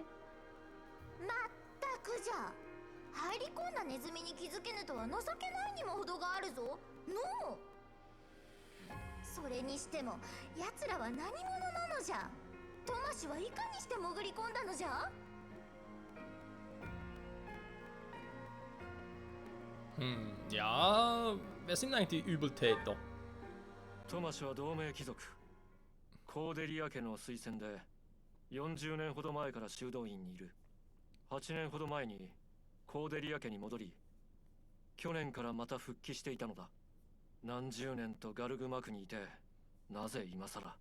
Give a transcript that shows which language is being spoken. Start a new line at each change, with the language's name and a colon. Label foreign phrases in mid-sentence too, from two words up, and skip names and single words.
Japanese: まったくじゃ。入り込んだネズミに気づけぬとは情けないにも程があるぞ。のう。それにしても奴らは何者なのじゃ。トマシはいかにして潜り込んだのじゃ。
German: Ja, wer sind eigentlich die Übeltäter?
Japanese: トマシは同盟貴族コーデリア家の推薦で40年ほど前から修道院にいる。8年ほど前にコーデリア家に戻り、去年からまた復帰していたのだ。何十年とガルグマクにいて、なぜ今さら。